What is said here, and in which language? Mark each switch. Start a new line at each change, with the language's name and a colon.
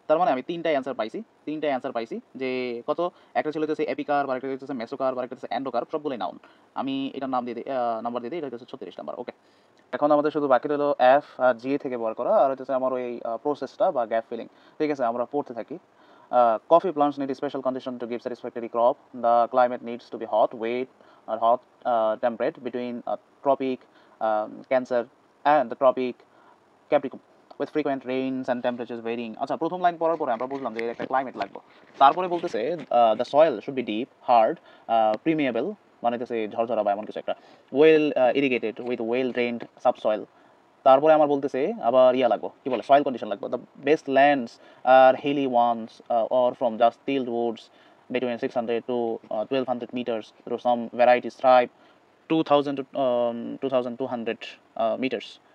Bangla: তার মানে আমি তিনটাই অ্যান্সার পাইছি, তিনটাই অ্যান্সার পাইছি। যে কত, একটা ছিল হচ্ছে এপিকার, আর একটা হচ্ছে মেসোকার, আর একটা হচ্ছে অ্যান্ডোকার, সবগুলোই নাউন। আমি এটার নাম দিয়ে দিই, নাম্বার দিয়ে দিই, এটা হচ্ছে 36 নাম্বার। ওকে, এখন আমাদের শুধু বাকি রইলো এফ আর জি থেকে বার করা, আর হচ্ছে আমার ওই প্রসেসটা বা গ্যাপ ফিলিং। ঠিক আছে, আমরা পড়তে থাকি।
English: Coffee plants need special condition to give satisfactory crop. The climate needs to be hot, wet, or hot, temperate between tropic Cancer and the tropic Capricorn with frequent rains and temperatures varying.
Bangla: আচ্ছা, প্রথম line পড়ার পরে আমরা বুঝলাম যে এর একটা climate লাগবে। তারপরে বলতেছে
English: the soil should be deep, hard, permeable,
Bangla: মানে হচ্ছে ঝরঝরা বা এমন কিছু একটা,
English: Well irrigated with well drained subsoil.
Bangla: তারপরে আমার বলতেছে আবার ইয়া লাগবো, কি বলে, সয়েল কন্ডিশন লাগবে।
English: The best lands are hilly ones or from just tilled woods between 600 to 1200 meters through some varieties thrive 2000 to 2200 meters.